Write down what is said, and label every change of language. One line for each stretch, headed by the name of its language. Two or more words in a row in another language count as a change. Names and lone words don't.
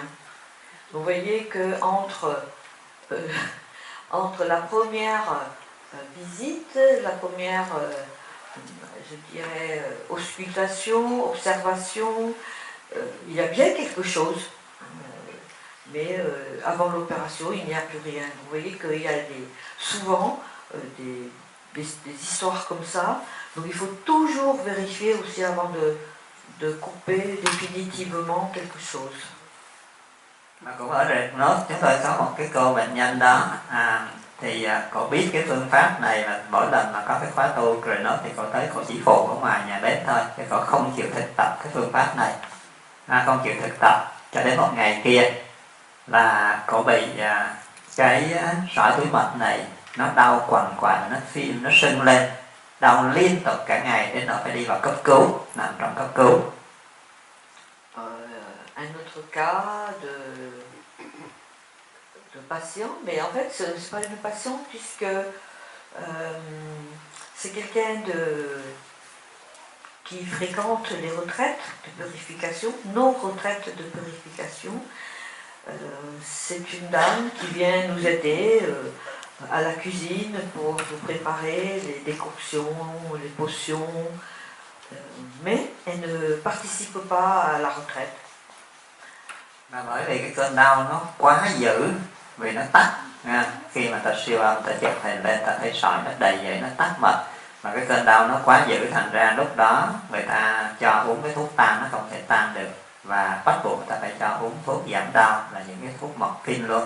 French: Vous voyez que entre la première visite, la première, je dirais, auscultation, observation, il y a bien quelque chose. Mais avant l'opération, il n'y a plus rien. Vous voyez qu'il y a souvent des histoires comme ça. Donc il faut toujours vérifier aussi avant de couper définitivement quelque chose.
Vietnamese: Mà cũng ở Red Note chúng tôi có một cái cô bệnh nhân đó thì cô biết cái phương pháp này là mỗi lần mà có cái khóa tu Red Note thì cô tới cô chỉ phụ ở ngoài nhà bếp thôi, chứ cô không chịu thực tập cái phương pháp này, không chịu thực tập cho đến một ngày kia là cô bị cái sỏi túi mật này nó đau quằn quại, nó phim, nó sưng lên, đau liên tục cả ngày đến nỗi phải đi vào cấp cứu, nằm trong cấp cứu.
French: Un autre cas de patient, mais en fait ce n'est pas une patiente puisque c'est quelqu'un qui fréquente les retraites de purification, nos retraites de purification. C'est une dame qui vient nous aider à la cuisine pour nous préparer les décoctions, les potions, mais elle ne participe pas à la retraite.
Vietnamese: Mà bởi vì cái cơn đau nó quá dữ, vì nó tắc khi mà ta siêu âm, ta chụp hình lên, ta thấy sỏi nó đầy vậy, nó tắc mật, mà cái cơn đau nó quá dữ, thành ra lúc đó người ta cho uống cái thuốc tan, nó không thể tan được, và bắt buộc người ta phải cho uống thuốc giảm đau là những cái thuốc morphine luôn.